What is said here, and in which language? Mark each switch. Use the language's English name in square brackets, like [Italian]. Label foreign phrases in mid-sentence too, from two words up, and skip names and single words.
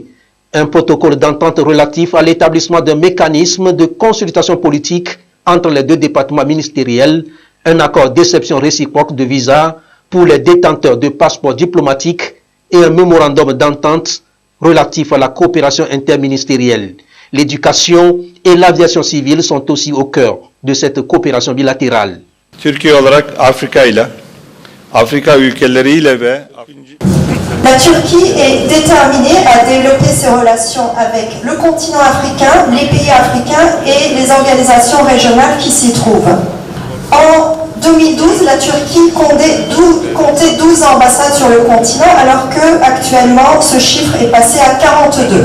[French] Un protocole d'entente relatif à l'établissement d'un mécanisme de consultation politique entre les 2 départements ministériels, un accord d'exception réciproque de visa pour les détenteurs de passeports diplomatiques et un mémorandum d'entente relatif à la coopération interministérielle. L'éducation et l'aviation civile sont aussi au cœur de cette coopération bilatérale. [Turkish] Türkiye olarak Afrika ülkeleriyle ve [French] La Turquie est déterminée à développer ses relations avec le continent africain, les pays africains et les organisations régionales qui s'y trouvent. En 2012, la Turquie comptait 12 ambassades sur le continent alors que actuellement ce chiffre est passé à 42.